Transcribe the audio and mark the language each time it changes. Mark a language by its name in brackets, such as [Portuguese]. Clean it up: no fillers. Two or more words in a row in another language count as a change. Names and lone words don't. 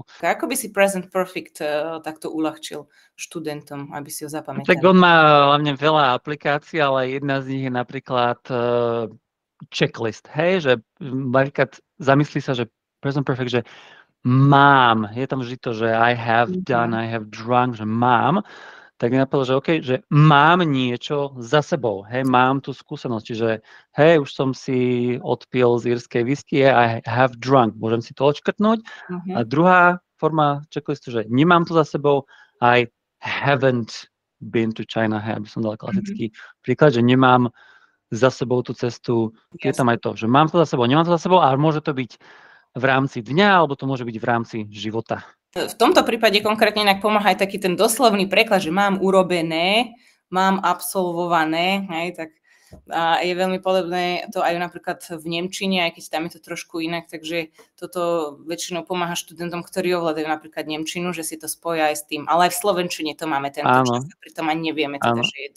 [Slovak] Ako by si [English] present perfect [Slovak] takto uľahčil študentom, aby si ho zapamätali? Tak on má hlavne veľa aplikácií, ale jedna z nich je napríklad checklist, hej, že napríklad zamyslí sa, že [English] present perfect, [Slovak] že mám, je tam vždy to, že [English] I have done, I have drunk, [Slovak] že mám, tak mi napadlo, že OK, že mám niečo za sebou, hej, mám tú skúsenosť, čiže hej, už som si odpil z írskej whisky, [English] I have drunk, [Slovak] môžem si to odškrtnúť. A druhá forma checklistu, že nemám to za sebou, [English] I haven't been to China, [Slovak] hej, aby som dal klasický príklad, že nemám za sebou tú cestu, je tam aj to, že mám to za sebou, nemám to za sebou, ale môže to byť v rámci dňa, alebo to môže byť v rámci života. V tomto prípade konkrétne inak pomáha aj taký ten doslovný preklad, že mám urobené, mám absolvované, hej, tak a je veľmi podobné to aj napríklad v nemčine, aj keď tam je to trošku inak, takže toto väčšinou pomáha študentom, ktorí ovládajú napríklad nemčinu, že si to spoja aj s tým, ale aj v slovenčine to máme tento čas, pritom ani nevieme teda, že je to.